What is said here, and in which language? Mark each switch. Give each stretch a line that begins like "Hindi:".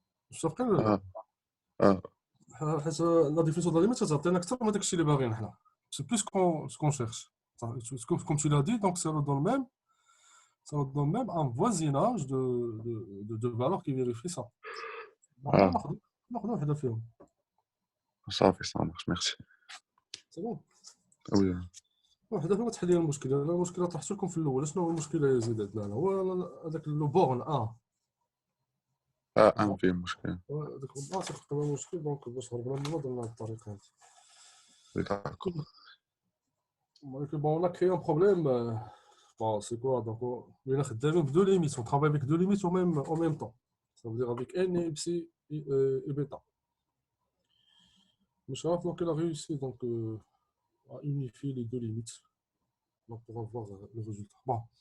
Arabic: متفقين ولا لا؟ حيت لا ديفينيسيون دو لا ليميت تعطينا أكثر من داك الشيء اللي باغيين حنا.
French: C'est plus ce qu'on cherche. Comme tu l'as dit, donc ça nous donne même un voisinage de valeurs qui vérifie ça.
Arabic: ناخذ واحدة فيهم.
French: صافي ça marche, merci. C'est bon.
Arabic: وي واحدة فيهم تحل لي المشكلة. المشكلة طرحت لكم في الأول. شنو هو المشكلة يا زيد عندنا؟ هو هذاك لو بورن فيه مشكل. هذاك تقريبا مشكل. دونك باش هربنا منه درنا هاد الطريقة هادي. وي داكور. ولكن بون
French: on a créé un problème. Bon, c'est quoi? Donc, on est
Arabic: خدامين بدو
French: limites. On travaille avec deux limites en même temps. Ça veut dire avec n et psi et bêta. Moucharaf, donc, elle a réussi donc, à unifier les deux limites donc, pour avoir le résultat. Bon.